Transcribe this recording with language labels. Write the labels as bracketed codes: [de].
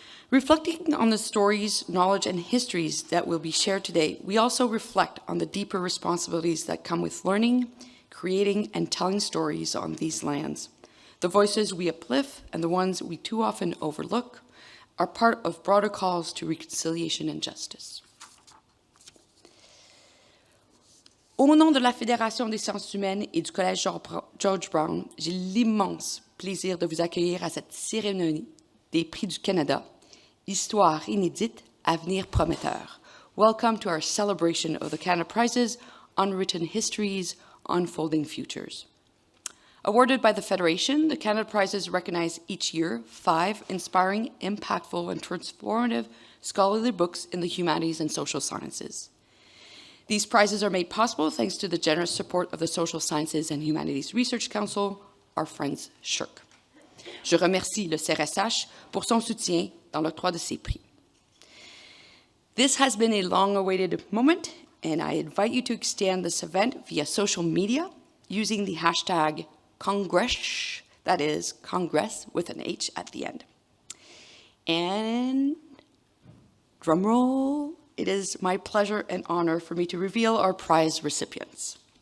[en] Reflecting on the stories, knowledge, and histories that will be shared today, we also reflect on the deeper responsibilities that come with learning, creating, and telling stories on these lands. The voices we uplift and the ones we too often overlook are part of broader calls to reconciliation and justice. [fr] Au nom de la Fédération des sciences humaines et du Collège George Brown, j'ai l'immense plaisir de vous accueillir à cette cérémonie des Prix du Canada, Histoire inédite, avenir prometteur. [en] Welcome to our celebration of the Canada Prizes, Unwritten Histories, Unfolding Futures. Awarded by the Federation, the Canada Prizes recognize each year 5 inspiring, impactful, and transformative scholarly books in the humanities and social sciences. These prizes are made possible thanks to the generous support of the Social Sciences and Humanities Research Council, our friends SSHRC. [fr] Je remercie le CRSH pour son soutien dans l'octroi de ces prix. [en] This has been a long-awaited moment, and I invite you to extend this event via social media using the hashtag Congress, that is, Congress with an H at the end. And drumroll, it is my pleasure and honor for me to reveal our prize recipients.